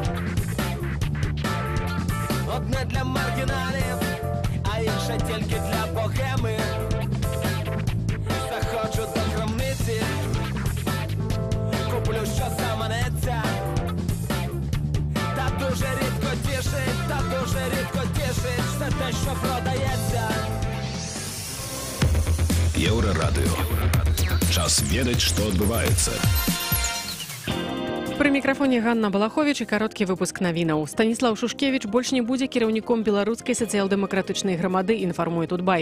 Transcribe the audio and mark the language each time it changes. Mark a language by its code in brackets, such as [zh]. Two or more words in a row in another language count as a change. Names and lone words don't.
[uk] Одне для маргіналів, а інше тільки для богеми. Заходжу до крамниці, куплю, що заманеться. Та дуже рідко тішить все те, що продається. [be] Еўрарадыё. Час ведаць, што адбываецца. Пры мікрафоне Ганна Балахович і кароткі выпуск навінаў. Станіслаў Шушкевіч больш не будзе кіраўніком беларускай сацыял-дэмакратычнай грамады, інфармуе Тутбай.